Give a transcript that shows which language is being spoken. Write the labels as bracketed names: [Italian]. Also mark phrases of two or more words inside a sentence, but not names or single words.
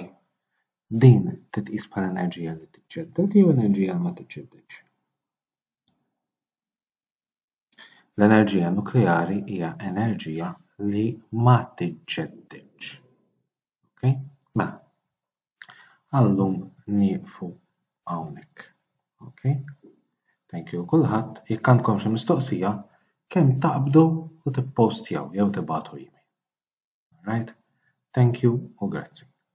[Maltese] Din titqis bħala enerġija li tiġġedded jew enerġija li ma tiġġeddedx? L-enerġija nukleari hija enerġija li ma tiġġeddedx. Okay? Mela, għallum nieqfu hawnhekk. Okay? [English] Thank you [Maltese] kulħadd. Jekk għandkom xi mistoqsija, kemm taqbdu u tippostjaw jew tibagħtu email. [English] All right? Thank you [Maltese] u grazzi.